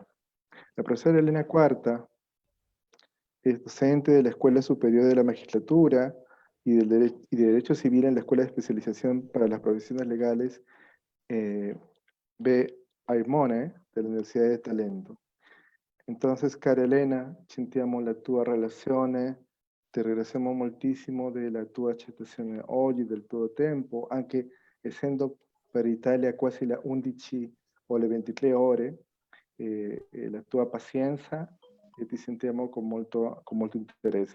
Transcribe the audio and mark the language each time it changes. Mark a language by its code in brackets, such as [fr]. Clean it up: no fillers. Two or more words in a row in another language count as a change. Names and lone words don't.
[es] La profesora Elena Cuarta es docente de la Escuela Superior de la Magistratura y de Derecho Civil en la Escuela de Especialización para las Profesiones Legales B. Aimone de la Universidad de Talento. Entonces, cara Elena, [it] sentiamo la tua relazione, ti ringraziamo moltissimo della tua accettazione oggi, del tuo tempo, anche essendo per Italia quasi le 11 o le 23 ore, la tua pazienza e ti sentiamo con molto interesse.